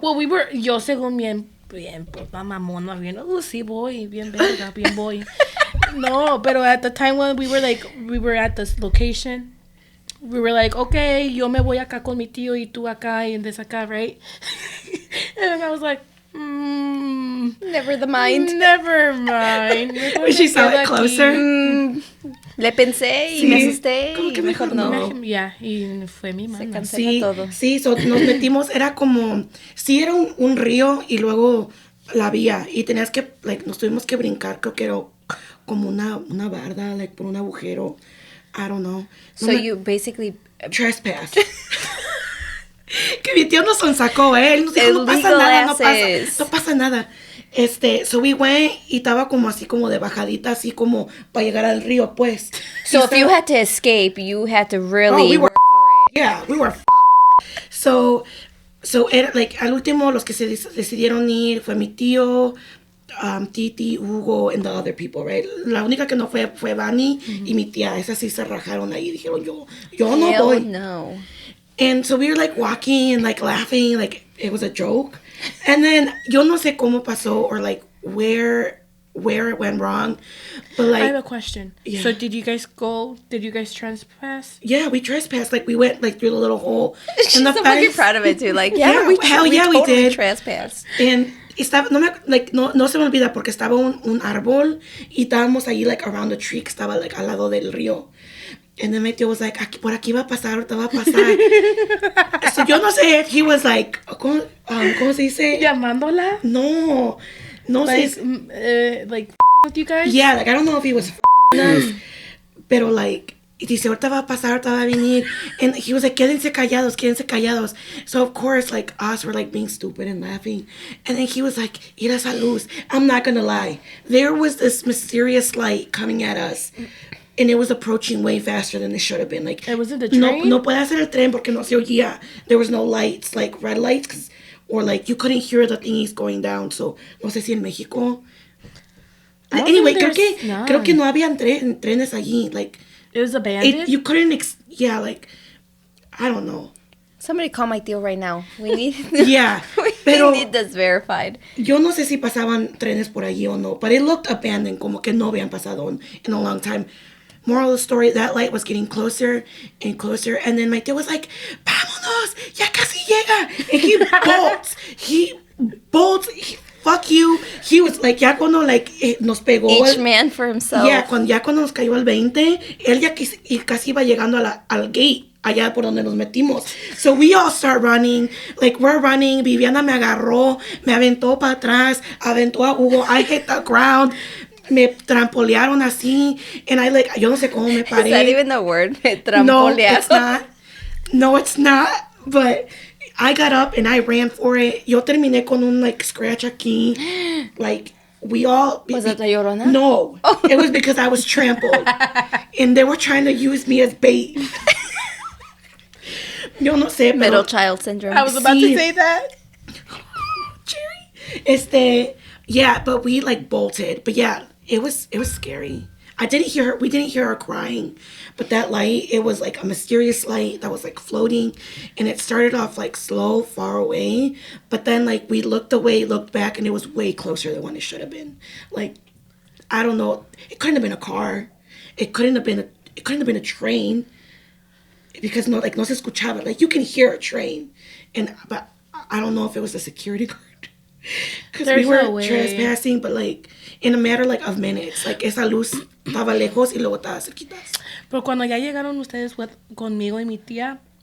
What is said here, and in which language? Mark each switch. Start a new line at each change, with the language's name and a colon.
Spanish: Well, yo según bien, pues mamona, bien, sí voy, bien verga, bien voy. No, pero
English: at the time when we were at this location, we were like, okay,
Spanish: yo me voy acá con mi tío y tú acá y des acá,
English: right? And I was like, Never mind. She saw it closer.
Spanish: Le pensé y me asusté. Como que mejor no. Yeah, y fue mi mamá. Se cancela todo. Sí, nos metimos, era como, sí era un río y luego la vía y tenías que, like, nos tuvimos que brincar, creo que era como una barda, like, por un agujero.
English: I don't know. So you basically trespass.
Spanish: Que mi tío nos sacó, él nos dijo, no pasa nada.
English: So we went
Spanish: y estaba como así como de bajadita, así como para llegar al río, pues.
English: So if you had to escape, you had to really work for it. Yeah, we were
Spanish: So era, like, al último los que se decidieron ir fue mi tío, Titi, Hugo,
English: and the other people, right?
Spanish: La única que no fue Vani y mi tía. Esas sí se rajaron ahí. Dijeron, yo no voy. No.
English: And so we were like walking and like laughing, like it was a joke. And then
Spanish: yo no sé cómo pasó
English: or like where it went wrong. But like, I have a question. Yeah. So did you guys trespass? Yeah, we trespassed. Like we went like through the little hole. She's so fucking proud of it too. Like, we totally did. Trespassed.
Spanish: And estaba, no se me olvida porque estaba un árbol y estábamos ahí like
English: around the tree
Spanish: que estaba like al lado del río.
English: And then my tío was like,
Spanish: por aquí va a pasar, ahorita va a pasar. So yo no sé
English: if he was like,
Spanish: ¿cómo se dice? ¿Llamándola? No
English: like,
Spanish: sé.
English: Like, with you guys? Yeah, like, I don't know if he was us.
Spanish: Pero, like, dice, ahorita va a pasar, ahorita va a venir.
English: And he was like,
Spanish: quédense callados.
English: So, of course, like, us were, like, being stupid and laughing. And then he was like,
Spanish: ir a esa luz.
English: I'm not gonna lie. There was this mysterious light coming at us. And it was approaching way faster than it should have been. Like, it wasn't the train?
Spanish: No puede ser el tren porque no se oía.
English: There was no lights, like red lights, or like you couldn't hear the thingies going down.
Spanish: So, no sé si en México. Anyway, creo que no habían trenes allí.
English: Like, it was abandoned? You couldn't, like, I don't know. Somebody call my tío right now. We need
Spanish: pero
English: we need this verified.
Spanish: Yo no sé si pasaban trenes por allí o no,
English: but it looked abandoned,
Spanish: como que no habían pasado
English: in a long time. Moral of the story, that light was getting closer and closer, and then my tío was like,
Spanish: vámonos, ya casi llega.
English: And he bolts, fuck you. He was like,
Spanish: ya cuando like nos pegó.
English: Each man for himself.
Spanish: Yeah, cuando nos cayó el 20, él ya casi iba llegando al gate. Allá por donde nos metimos.
English: So we all start running. Like, we're running.
Spanish: Viviana me agarró. Me aventó para atrás. Aventó a Hugo.
English: I hit the ground.
Spanish: Me trampolearon así. And yo no sé cómo me paré.
English: Is that even the word? Me trampolearon. No, it's not. But I got up and I ran for it.
Spanish: Yo terminé con un, like, scratch aquí.
English: Like, we all... Was that the Llorona? No. Oh. It was because I was trampled. And they were trying to use me as bait. Yo no sé, middle child syndrome. I was about to say that. Jerry. Yeah, but we like bolted. But yeah, it was scary. We didn't hear her crying. But that light, it was like a mysterious light that was like floating, and it started off like slow, far away, but then like we looked back, and it was way closer than what it should have been. Like, I don't know, it couldn't have been a car. It couldn't have been a train.
Spanish: Because no se escuchaba.
English: Like, you can hear a train. But I don't know if it was a security guard. Because we were trespassing, but like, in a matter like of minutes.
Spanish: Like, esa luz estaba lejos y luego estaba cerquita. Pero cuando ya llegaron ustedes conmigo y mi tía,